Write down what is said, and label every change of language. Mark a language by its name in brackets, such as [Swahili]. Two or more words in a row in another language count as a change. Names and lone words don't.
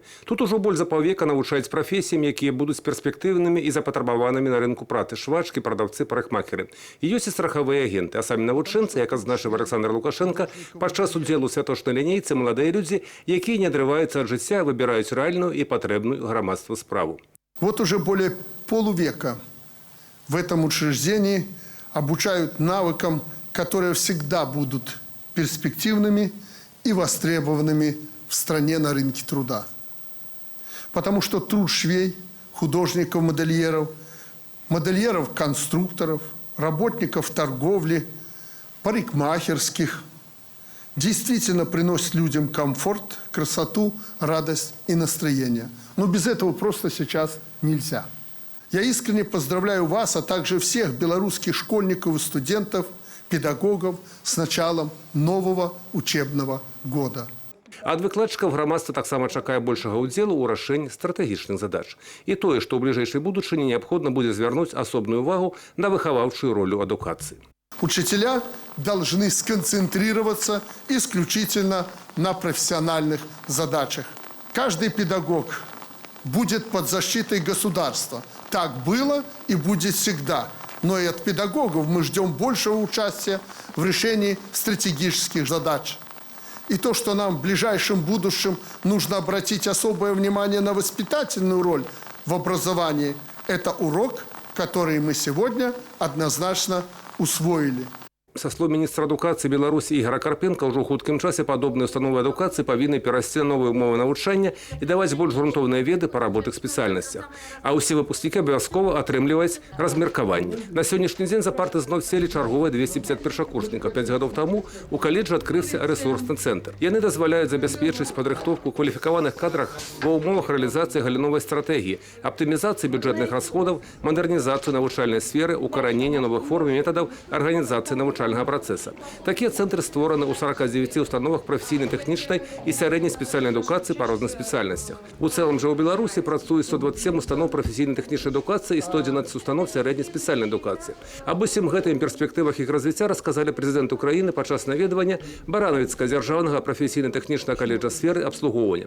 [Belarusian] Тут ужо больш за паўвека навучаюць прафесіям, якія будуць перспектыўнымі і запатрабаванымі на рынку працы: швачкі, прадаўцы, парикмахеры. І ёсць і страхавыя агенты, а самі навучэнцы, як адзначыў Александр Лукашенко, падчас удзелу у святочнай лінейцы маладыя людзі, якія не адрываюцца ад жыцця, выбіраюць рэальную і патрэбную грамадству справу. [Russian] Вот уже более полувека в этом учреждении обучают навыкам, которые всегда будут перспективными и востребованными в стране на рынке труда. Потому что труд швей, художников, модельеров, конструкторов, работников торговли, парикмахерских действительно приносит людям комфорт, красоту, радость и настроение. Но без этого просто сейчас нельзя. Я искренне поздравляю вас, а также всех белорусских школьников и студентов, педагогов с началом нового учебного года. Ад выкладчыкаў грамадства таксама чакае большага ўдзелу ў рашэнні стратэгічных задач. І тое, што ў бліжэйшай будучыні неабходна будзе звярнуць асобную ўвагу на выхаваўчую ролю адукацыі. Учителя должны сконцентрироваться исключительно на профессиональных задачах. Каждый педагог будет под защитой государства. Так было и будет всегда. Но и от педагогов мы ждем большего участия в решении стратегических задач. И то, что нам в ближайшем будущем нужно обратить особое внимание на воспитательную роль в образовании, это урок, который мы сегодня однозначно усвоили. [Belarusian] Са слоў міністра адукацыі Беларусі Ігора Карпенка, ўжо ў хуткім часе падобныя установы адукацыі павінны перайсці на новыя ўмовы навучання і даваць больш грунтоўныя веды па рабочых спецыяльнасцях. А ўсе выпускнікі абавязкова атрымліваюць размеркаванне. На сённяшні дзень за парты зноў селі чарговыя 250 першакурснікаў. 5 гадоў таму у каледжы адкрыўся рэсурсны цэнтр. Яны дазваляюць забяспечыць падрыхтоўку кваліфікаваных кадрах ва ўмовах рэалізацыі галіновай стратэгіі, аптымізацыі бюджэтных расходаў, мадэрнізацыю навучальнай сферы, укаранення новых форм і метадаў арганізацыі навучальнага процесса. [Russian] Такие центры [Belarusian] створаны ў 49 установах прафесійнай, тэхнічнай і сярэдняй спецыяльнай адукацыі па розных спецыяльнасцях. У цэлым жа ў Беларусі працуе 127 устаноў прафесійнай тэхнічнай адукацыі і 111 установ сярэдняй спецыяльнай адукацыі. Аб усім гэтым перспектывах іх развіцця расказалі прэзідэнт Украіны падчас наведвання баранавіцкага дзяржаўнага прафесійна-тэхнічнага каледжа сферы абслугоўвання.